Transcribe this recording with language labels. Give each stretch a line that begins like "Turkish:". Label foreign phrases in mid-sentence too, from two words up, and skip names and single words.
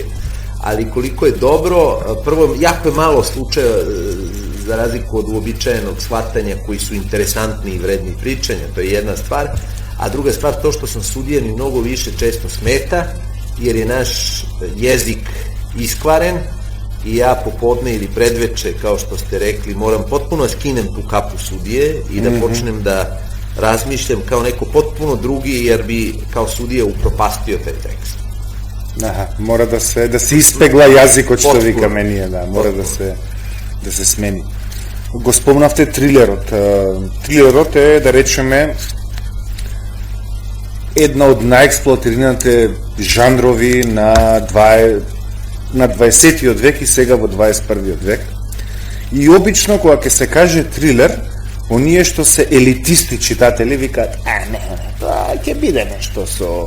Serbian: Ali koliko je dobro, prvo, jako je malo slučaja za razliku od uobičajenog shvatanja koji su interesantni i vredni pričanja, to je jedna stvar, a druga stvar, to što sam sudija mi mnogo više često smeta, jer je naš jezik iskvaren i ja popodne ili predveče, kao što ste rekli, moram potpuno skinem tu kapu sudije i da počnem da razmišljam kao neko potpuno drugi, jer bi kao sudija upropastio taj tekst.
Macedonian: Aha, mora da se ispegla jazik od što vika menije, da, mora da se smeni. Го спомнавте трилерот. Трилерот е, да речеме, една од најексплоатираните жанрови на 20-тиот век и сега во 21-тиот век. И обично, кога ќе се каже трилер, оние што се елитисти читатели викаат, не, тоа ќе биде нешто со...